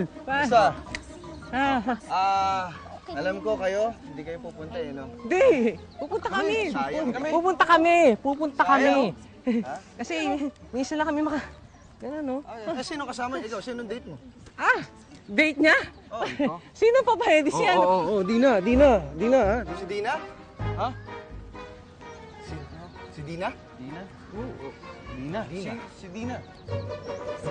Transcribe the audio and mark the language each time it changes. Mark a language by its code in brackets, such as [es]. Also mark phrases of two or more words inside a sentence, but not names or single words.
[tl] Basta, alam ko kayo, hindi kayo pupunta eh, no? Hindi! Pupunta kami! Sayang kami. Pupunta kami! Ha? Kasi may isa lang kami Ganun, no? Sino kasama? Ikaw, sino date mo? Date niya? Oh, ikaw. Sino pa ba? Di siya. Oo, di na, ha? Si Dina? Ha? Si Dina? Dina? Oo, Dina. Si Dina.